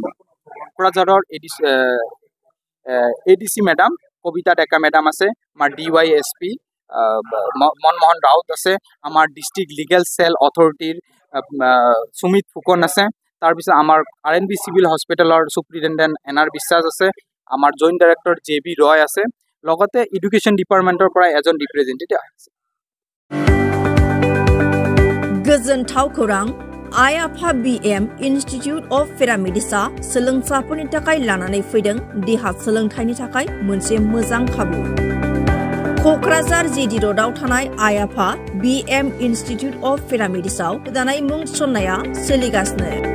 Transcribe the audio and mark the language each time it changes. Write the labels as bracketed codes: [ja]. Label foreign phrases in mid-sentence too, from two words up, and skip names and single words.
[as] কোকৰাঝাৰৰ ADC মেডাম কবিতা ডেকা মেডাম আছে, আমাৰ DYSP মনমোহন ৰাউত আছে, আমাৰ [en] district legal cell authority [as] সুমিত ফুকন আছে, তাৰপিছত আমাৰ RNB [en] civil hospital superintendent [as] NR বিশ্বাস আছে, আমাৰ [en] joint director [as] JB ৰয় আছে, লগতে [en] education department [as] পৰা এজন ৰিপ্ৰেজেণ্টেটিভ আছে। [brx] गोजोनथाव खौरां आइ-आफा BM इनस्टिट्यूट अफ पेरामेडिक्सआ सोलोंसाफोरनि थाखाय लानानै फैदों देहा सोलोंथायनि थाखाय मोनसे मोजां खाबु। क'क्राझार JD र'डआव थानाय आइ-आफा BM इनस्टिट्यूट अफ पेरामेडिक्सआव गोदानै मुं थिसननाया सोलिगासिनो।